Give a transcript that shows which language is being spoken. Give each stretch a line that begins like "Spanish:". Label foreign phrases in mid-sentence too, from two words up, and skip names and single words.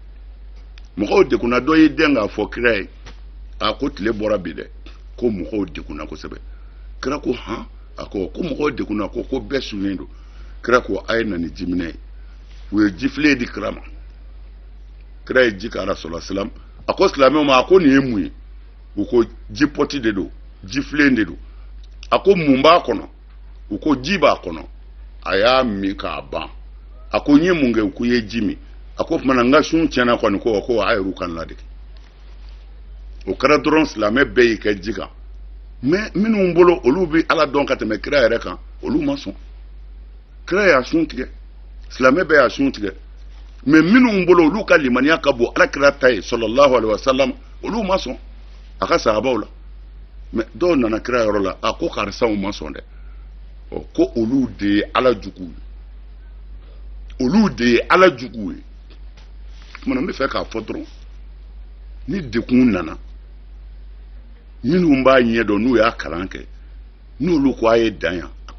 Bambara: dɔ y'i den k'a fɔ kira ye a ko tile bɔra bi dɛ ko mɔgɔw degunna kosɛbɛ kira ko han a ko mɔgɔw degunna ko bɛɛ sunnen don kira ko a ye na ni jiminɛ ye u ye jifilen di kira ma kira ye ji k'ara
Arabic: صلى الله عليه وسلم
Bambara: a ko silamɛw ma a ko nin ye mun ye u ko ji pɔti de don jifilen de don a ko mun b'a kɔnɔ u ko ji b'a kɔnɔ a y'a min k'a ban a ko n ye mun kɛ u ko i ye ji min a ko tuma na n ka sun tiɲɛna kɔni ko a yɛrɛw kan ladege o kɛra dɔrɔn silamɛ bɛɛ y'i kɛ ji kan mais minnu bolo olu bɛ ala dɔn ka tɛmɛ kira yɛrɛ kan olu ma sɔn kira y'a sun tigɛ silamɛ bɛɛ y'a sun tigɛ mais minnu bolo olu ka limaniya ka bon ala kira ta ye
Arabic: صلى الله عليه وسلم
Bambara: olu ma sɔn a ka sahabaw la mais dɔw nana kira yɔrɔ la a ko karisaw ma sɔn dɛ ko olu de ye ala jugu ye kumana n bɛ fɛ k'a fɔ dɔrɔn ni dekun nana minnu b'a ɲɛdɔn n'u y'a kalan kɛ n'olu ko a ye dan yan a